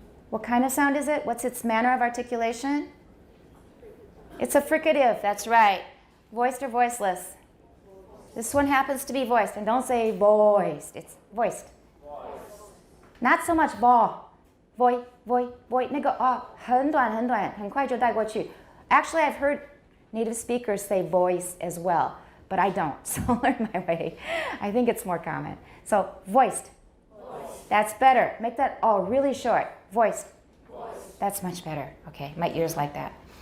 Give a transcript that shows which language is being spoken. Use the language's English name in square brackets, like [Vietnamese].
[English] What kind of sound is it? What's its manner of articulation? It's a fricative, that's right. Voiced or voiceless? This one happens to be voiced. And don't say voiced, it's voiced. Not so much vo. Voi, voi, voi. [Chinese] 那个很短很短，很快就带过去. [English] Actually, I've heard native speakers say voice as well, but I don't, so learn my way. I think it's more common. So, voiced. That's better. Make that really short. Voiced. That's much better. Okay, my ears like that.